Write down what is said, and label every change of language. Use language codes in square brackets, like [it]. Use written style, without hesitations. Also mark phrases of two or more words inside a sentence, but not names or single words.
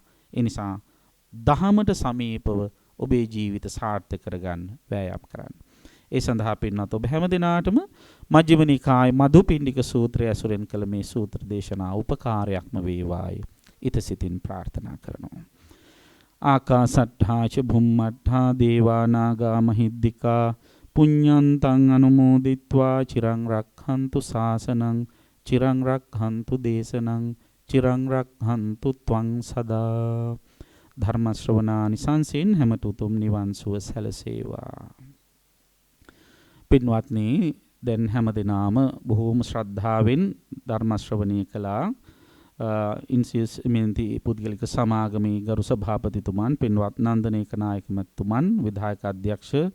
[si] ඒ නිසා දහමට සමීපව ඔබේ ජීවිත සාර්ථක කරගන්න වෑයම් කරන්න. ඒ සඳහා පින්වත් ඔබ හැම දිනාටම මජ්ක්‍ධිම නිකායේ මදුපිණ්ඩික සූත්‍රය ඇසුරෙන් කළ මේ සූත්‍ර දේශනා උපකාරයක්ම වේවායි. ඊතසිතින් ප්‍රාර්ථනා කරනවා. [pi] ආකාසට්ඨා ච භුම්මට්ඨා දේවා නාග මහිද්దికා පුඤ්ඤන්තං අනුමෝදිත්වා චිරං රක්ඛන්තු ශාසනං චිරං රක්ඛන්තු දේශනං චිරං රක්ඛන්තු ත්වං සදා. [si] ධර්ම ශ්‍රවණානිසංසෙන් හැමත උතුම් නිවන් සුව සැලසේවා. පින්වත්නි, දැන් හැමදෙනාම බොහෝම ශ්‍රද්ධාවෙන් ධර්ම ශ්‍රවණය කළා. ඉන්සියස් මෙන්ති පුද්ගලික සමාගමේ ගරු සභාපතිතුමන්, පින්වත් නන්දනේක නායක මැතිතුමන්, විධායක අධ්‍යක්ෂ